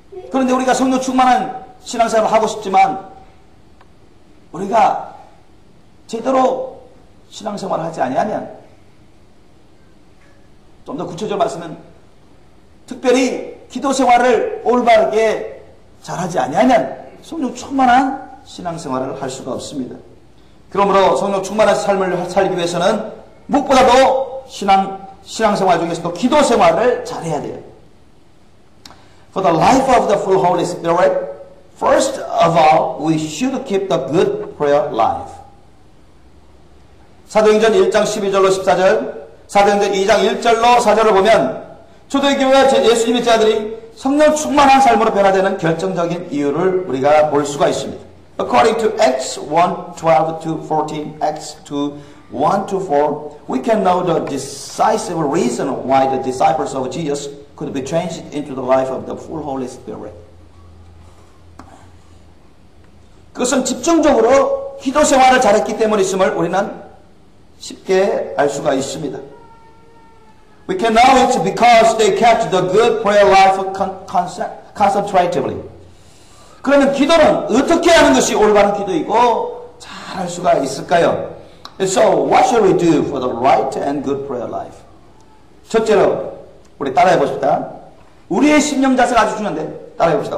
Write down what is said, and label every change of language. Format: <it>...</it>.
<ko>그런데 우리가 성령 충만한 신앙생활을 하고 싶지만 우리가 제대로 신앙생활을 하지 아니하면 좀 더 구체적으로 말씀은 특별히 기도생활을 올바르게 잘하지 아니하면 성령 충만한 신앙생활을 할 수가 없습니다. 그러므로 성령 충만한 삶을 살기 위해서는 무엇보다도 신앙생활 중에서도 기도생활을 잘해야 돼요.</ko> <en>For the life of the full Holy Spirit, first of all, we should keep the good prayer life.</en> <ko>사도행전 1장 12절로 14절, 사도행전 2장 1절로 4절을 보면 초대교회와 예수님의 제자들이 성령 충만한 삶으로 변화되는 결정적인 이유를 우리가 볼 수가 있습니다.</ko> <en>According to Acts 1:12-14, Acts 2:1-4, we can know the decisive reason why the disciples of Jesus could be changed into the life of the full Holy Spirit.</en> <ko>그것은 집중적으로 기도 생활을 잘했기 때문이었음을 우리는 쉽게 알 수가 있습니다.</ko> <en>We can know it because they kept the good prayer life concentratively.</en> <ko>그러면 기도는 어떻게 하는 것이 올바른 기도이고 잘 할 수가 있을까요?</ko> <en>So what should we do for the right and good prayer life?</en> <ko>첫째로 우리 따라해 봅시다. 우리의 심령 자세가 아주 중요한데 따라해 봅시다.</ko>